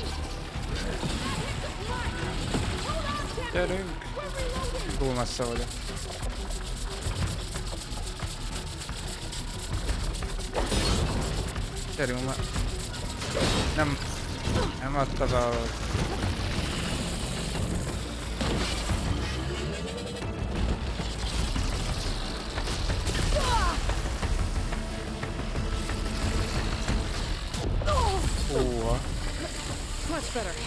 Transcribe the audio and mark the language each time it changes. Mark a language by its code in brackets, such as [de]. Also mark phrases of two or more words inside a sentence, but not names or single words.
[en] That hit the mark! Hold on, champion! [hu] Gyerünk. [en] We're reloading! [hu] Túl messze vagyok. Gyerünk már. Nem adta be a... Óha. [en] Much better.